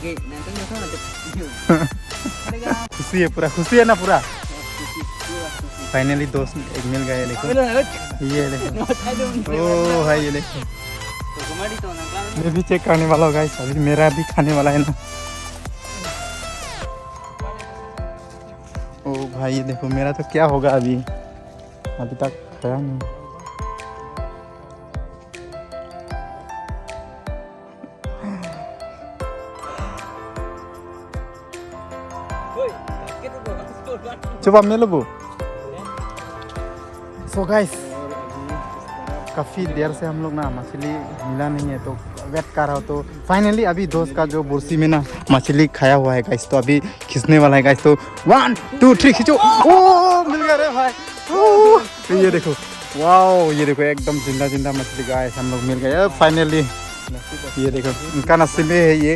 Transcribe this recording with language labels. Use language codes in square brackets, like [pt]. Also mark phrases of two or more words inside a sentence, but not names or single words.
[hi] खुशी है पूरा खुशी है ना पूरा फाइनली दोस्त एक मिल गया देखो ये देखो ओ भाई ये देखो मैं भी चेक करने वाला हूँ गाइस अभी मेरा भी खाने वाला है ना ओ भाई ये देखो मेरा तो क्या होगा अभी अभी तक खाया नहीं coba ambil bu [en] so guys [hi] काफ़ी देर से हम लोग ना मछली मिला नहीं है तो वेट कर रहा हो तो फाइनली अभी दोस्त का जो बुर्सी में ना मछली खाया हुआ है गाइस तो अभी खींचने वाला है गाइस तो 1 2 3 खींचो ओ मिल गया रे भाई तो ये देखो वाओ ये देखो एकदम जिंदा जिंदा मछली गाइस हम लोग मिल गए फाइनली ये देखो इनका नसीब है ये